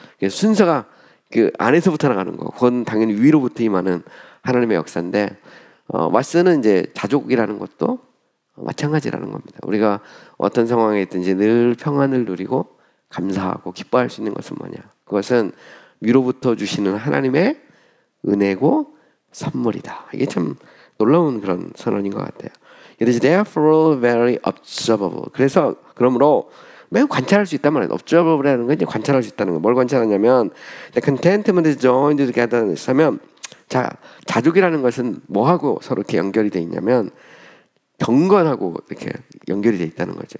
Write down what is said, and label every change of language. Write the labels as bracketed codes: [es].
[ko] 순서가 그 안에서부터 나가는 거. 그건 당연히 위로부터 임하는 하나님의 역사인데, 왓슨은 이제 자족이라는 것도 마찬가지라는 겁니다. 우리가 어떤 상황에 있든지 늘 평안을 누리고 감사하고 기뻐할 수 있는 것은 뭐냐? 그것은 위로부터 주시는 하나님의 은혜고 선물이다. 이게 참 놀라운 그런 선언인 것 같아요. [en] It is therefore very observable. [ko] 그래서 그러므로 매우 관찰할 수 있단 말이에요. observable이라는 건 이제 관찰할 수 있다는 거. 뭘 관찰하냐면 [en] the contentment is joined together [ko] 하면 자족이라는 것은 뭐하고 서로 이렇게 연결이 돼 있냐면 경건하고 이렇게 연결이 돼 있다는 거죠.